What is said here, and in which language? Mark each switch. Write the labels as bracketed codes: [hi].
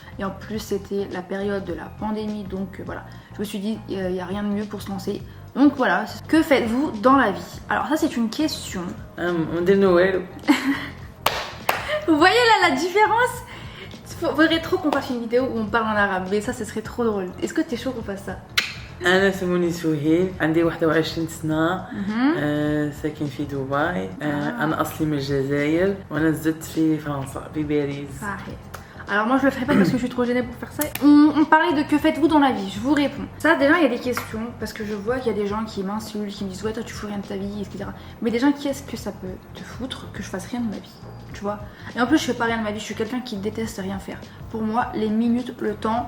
[fr] Et en plus c'était la période de la pandémie donc voilà. Je me suis dit il n'y a rien de mieux pour se lancer. Donc voilà, que faites-vous dans la vie? Alors ça c'est une question. De Noël. Vous voyez là la différence? Faudrait trop qu'on fasse une vidéo où on parle en arabe, mais ça ce serait trop drôle. Est-ce que t'es chaud qu'on fasse ça? [ar] أنا اسمي سهيل عندي 21 سنة ساكن في دبي أنا أصلي من الجزائر وأنا زدت في فرنسا في باريس. [fr] Alors moi je le ferai pas parce que je suis trop gênée pour faire ça. On parlait de que faites-vous dans la vie, je vous réponds. Ça déjà il y a des questions parce que je vois qu'il y a des gens qui m'insultent, qui me disent ouais toi tu fous rien de ta vie, etc. Mais des gens qu'est-ce que ça peut te foutre que je fasse rien de ma vie, tu vois? Et en plus je fais pas rien de ma vie, je suis quelqu'un qui déteste rien faire. Pour moi les minutes, le temps...